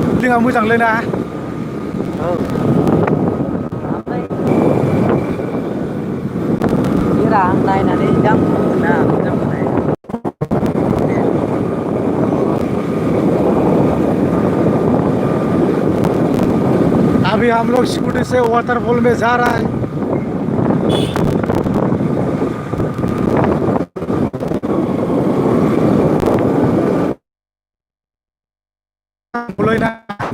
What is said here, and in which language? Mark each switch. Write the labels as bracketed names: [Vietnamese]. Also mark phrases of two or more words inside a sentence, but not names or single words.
[Bodo] फिलिंआ मोजांलै ना औ ओमफ्राय आं नायनानै जा मोना मोजां मोननाय [Hindi] अभी हम लोग स्कूटी से वाटरफॉल में जा रहा है बोलो ना